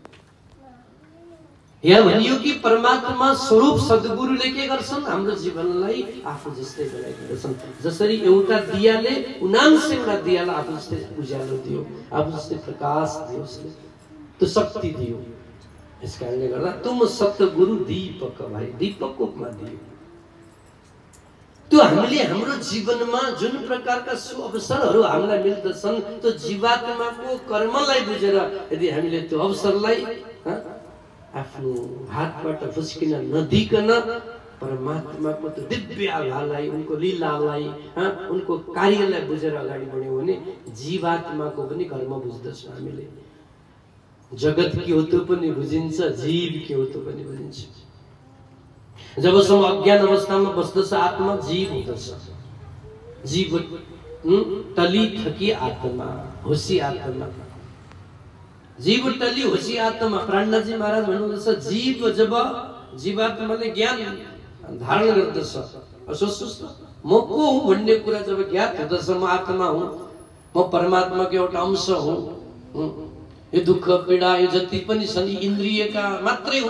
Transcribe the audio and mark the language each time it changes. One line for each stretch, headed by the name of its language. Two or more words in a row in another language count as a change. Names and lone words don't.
Nepali: यहाँ भनियो कि परमात्मा स्वरूप सद्गुरुले के गर्छन्? हाम्रो जीवनलाई आफू जस्तै बनाइदिन्छन्। जसरी एउटा दियाले 99 वटा दियालाई आफू जस्तै उज्यालो दियो, आफू जस्तै प्रकाश दियो, उसले त्यो शक्ति दियो। यस कारणले गर्दा
Hindi: तुम सतगुरु दीपक भाइ,
Nepali: दीपकको उपमा दियो। त्यो हामीले हाम्रो जीवनमा जुन प्रकारका सुअवसरहरू हामीलाई मिल्दछन्, त्यो जीवात्माको कर्मलाई बुझेर यदि हामीले त्यो अवसरलाई आफ्नो हातबाट फुस्किन नदिकन परमात्माको त्यो दिव्य आभालाई, उनको लीलालाई, उनको कार्यलाई बुझेर अगाडि बढ्यौँ भने जीवात्माको पनि कर्म बुझ्दछ हामीले। जगत के हो त्यो पनि बुझिन्छ, जीव के हो त्यो पनि बुझिन्छ। जबसम्म अज्ञान अवस्थामा बस्दछ आत्मा, जीव हुँदछ।
Hindi: जीव टली थकी आत्मा, होसी आत्मा, जीव टली होसी आत्मा।
Nepali: प्राणनाथजी महाराज भन्नुहुन्छ, जीव जब जीवात्माले ज्ञान धारण गर्दछ, सोच्नुहोस् त, म को हुँ भन्ने कुरा जब ज्ञात हुँदछ, म आत्मा हुँ, म परमात्माको एउटा अंश हुँ, यो दुःख पीडा यो जति पनि छन् इन्द्रियका मात्रै हुन्।